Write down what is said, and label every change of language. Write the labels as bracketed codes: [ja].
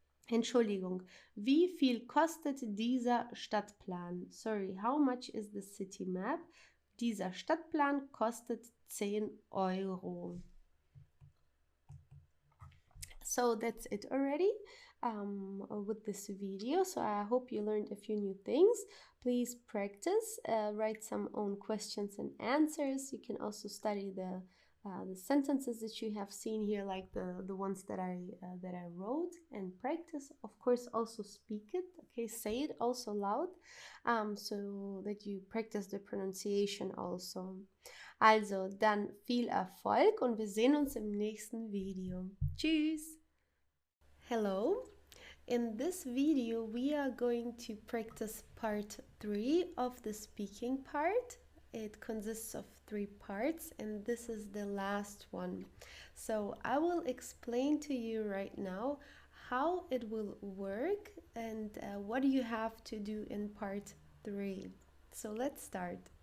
[de] Entschuldigung, wie viel kostet dieser Stadtplan? [en] Sorry, how much is the city map? [de] Dieser Stadtplan kostet 10 Euro. [en] So that's it already with this video. So I hope you learned a few new things. Please practice, write some own questions and answers. You can also study the sentences that you have seen here, like the ones that I wrote, and practice. Of course, also speak it. Okay, say it also loud, so that you practice the pronunciation also. [de] Also, dann viel Erfolg und wir sehen uns im nächsten Video. Tschüss! [en] Hello! In this video, we are going to practice part 3 of the speaking part. It consists of 3 parts, and this is the last one. So I will explain to you right now how it will work and what you have to do in part 3. So let's start.